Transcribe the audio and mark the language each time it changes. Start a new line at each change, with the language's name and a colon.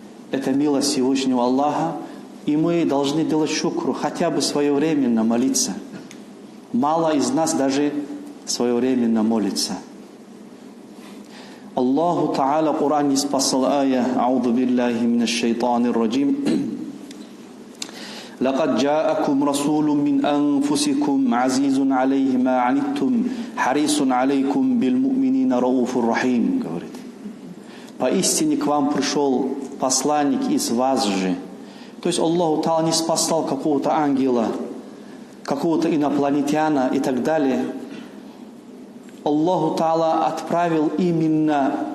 Russian: Это милость Всевышнего Аллаха, и мы должны делать шукру, хотя бы своевременно молиться. Мало из нас даже своевременно молится. Аллаху Та'аля в Коране спасал ая:
Arabic: «А'уду биллахи минаш шайтанир раджим». لقد جاءكم رسول من أنفسكم عزيز عليه ما عنتم حريص عليكم بالمؤمنين رؤوف رحيم.
Russian: Говорит: поистине к вам пришел посланник из вас же. То есть Аллаху Та'аля не спасал какого-то ангела, какого-то инопланетяна и так далее. Аллаху Та'аля отправил именно